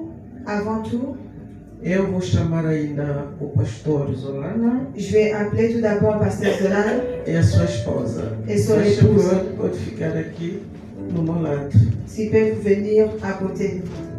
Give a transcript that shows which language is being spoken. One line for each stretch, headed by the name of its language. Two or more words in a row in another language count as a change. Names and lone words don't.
French: avant tout,
Portuguese: eu vou chamar ainda o pastor Zolana.
French: Je vais appeler tout d'abord le pasteur Zolana
Portuguese: e a sua esposa.
French: Et son épouse.
Portuguese: Pode ficar aqui no meu lado.
French: S'ils peuvent venir à côté de nous.